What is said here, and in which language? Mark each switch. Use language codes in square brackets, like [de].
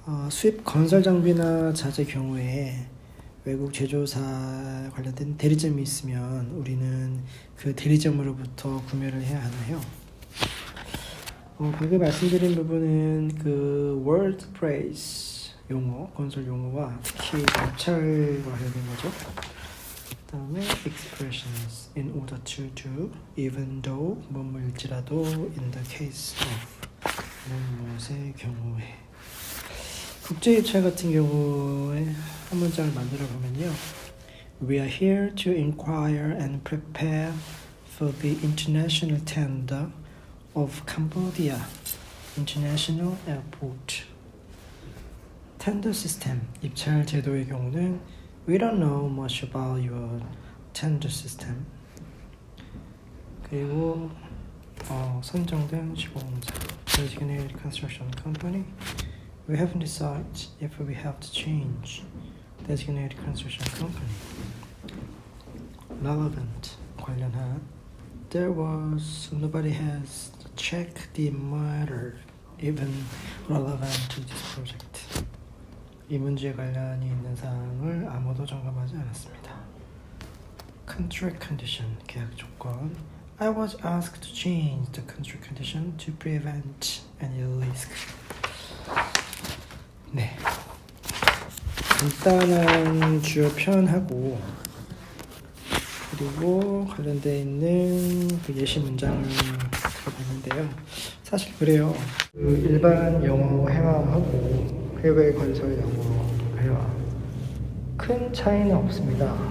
[ko] 수입 건설 장비나 자재 경우에 외국 제조사 관련된 대리점이 있으면 우리는 그 대리점으로부터 구매를 해야 하나요? 방금 말씀드린 부분은 그 [en] word phrase [ko] 용어, 건설 용어와 특히 입찰과 관련된 거죠. 다음에 [en] expressions in order to do, even though, [ko] 뭐뭐일지라도, [en] in the case of, [ko] 무엇의 경우에. 국제 입찰 같은 경우에 한 문장을 만들어 보면요. [en] We are here to inquire and prepare for the international tender of Cambodia International Airport. Tender system, [ko] 입찰 제도의 경우는 [en] We don't know much about your tender system. [ko] 그리고 선정된 시공사, [en] designated construction company. We haven't decided if we have to change designated construction company. Relevant, [ko] 관련한. [en] There was nobody has checked the matter even relevant to this project. [ko] 이 문제에 관련이 있는 사항을 아무도 점검하지 않았습니다. [en] Contract condition, [ko] 계약 조건. [en] I was asked to change the contract condition to prevent any risk. [ko] 네. 일단은 주요 표현하고 그리고 관련되어 있는 그 예시 문장을 들어봤는데요. 사실 그래요. 그 일반 영어 회화하고 해외 건설 영어 회화 큰 차이는 없습니다.